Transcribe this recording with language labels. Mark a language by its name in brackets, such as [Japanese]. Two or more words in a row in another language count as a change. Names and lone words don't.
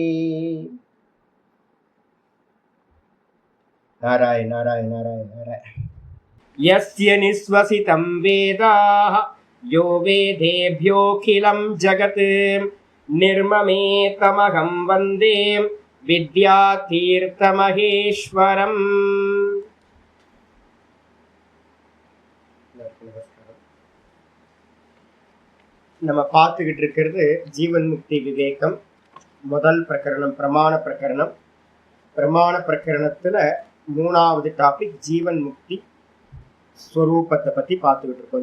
[Sanskrit] नारायण नारायण नारायण नारायण। यस्य निःश्वसितं वेदाः यो वेदेभ्योऽखिलं जगत् निर्ममेतमहं वन्दे विद्यातीर्थमहेश्वरम्। [Tamil] நம்ம பார்த்துக்கிட்டு இருக்கிறது ஜீவன் முக்தி விவேகம் முதல் பிரகரணம் பிரமாண பிரகரணம். பிரமாண பிரகரணத்துல மூணாவது டாபிக் ஜீவன் முக்தி ஸ்வரூபத்தை பத்தி பார்த்துக்கிட்டு இருக்கோம்.